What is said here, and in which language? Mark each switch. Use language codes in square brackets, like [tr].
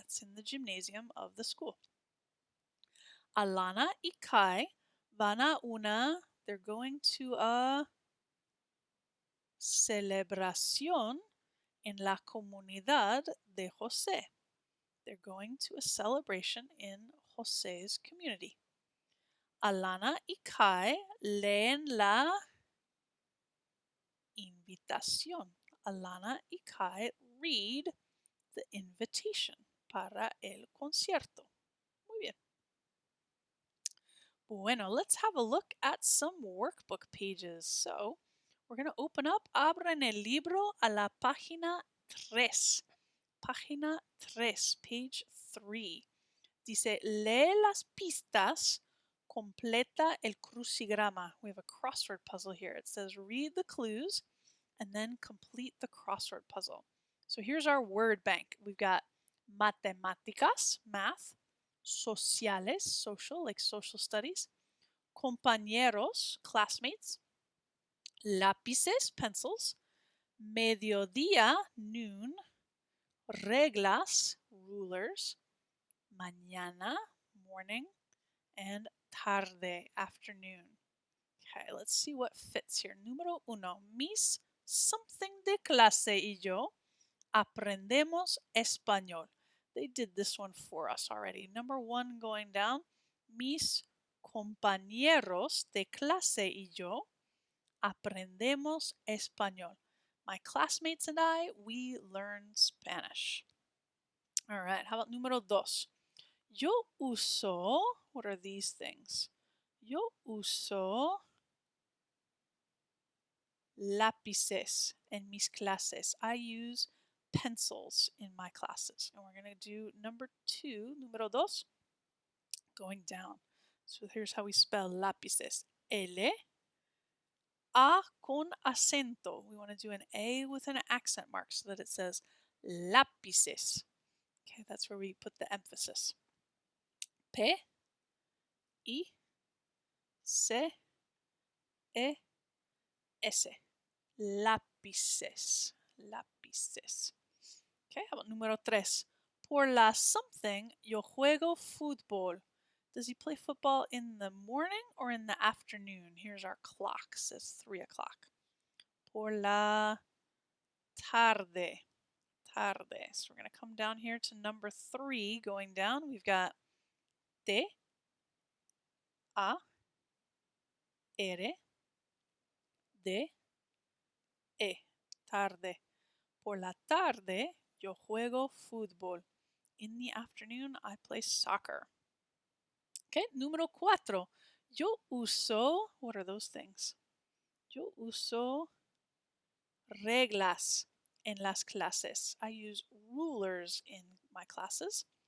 [en] It's in the gymnasium of the school. [es] Alana y Kai van a una, [en] they're going to a [es] celebración en la comunidad de José. [en] They're going to a celebration in José's community. [es] Alana y Kai leen la invitación. [en] Alana y Kai read the invitation [es] para el concierto. Muy bien. Bueno, [en] let's have a look at some workbook pages. So, we're going to open up, [es] abran el libro a la página 3. Página 3, [en] page 3. [es] Dice, lee las pistas, completa el crucigrama. [en] We have a crossword puzzle here. It says, read the clues and then complete the crossword puzzle. So here's our word bank. We've got matemáticas, math, sociales, social, like social studies, compañeros, classmates, lápices, pencils, mediodía, noon, reglas, rulers, mañana, morning, and tarde, afternoon. Okay, let's see what fits here. [es] Número 1. Mis something de clase y yo aprendemos español. [en] They did this one for us already. Number 1 going down. [es] Mis compañeros de clase y yo aprendemos español. [en] My classmates and I, we learn Spanish. All right, how about número 2? [es] Yo uso, [en] what are these things? [es] Yo uso lápices en mis clases. [en] I use pencils in my classes. And we're going to do number 2, [es] número 2, [en] going down. So here's how we spell lápices. L, [es] A con acento. [en] We want to do an A with an accent mark so that it says lápices. Okay, that's where we put the emphasis. P, I, C, E, S. [es] Lápices. Lápices. [en] Okay, how about número 3? [es] Por la [en] something, [es] yo juego fútbol. [en] Does he play football in the morning or in the afternoon? Here's our clock, says 3 o'clock. [es] Por la tarde. [en] Tarde. So we're going to come down here to number 3. Going down, we've got [es] te, a, ere, de, e. [en] Tarde. [es] Por la tarde, yo juego fútbol. [en] In the afternoon, I play soccer. Okay, [es] número 4. Yo uso, [en] what are those things? [es] Yo uso reglas en las clases. [en] I use rulers in my classes.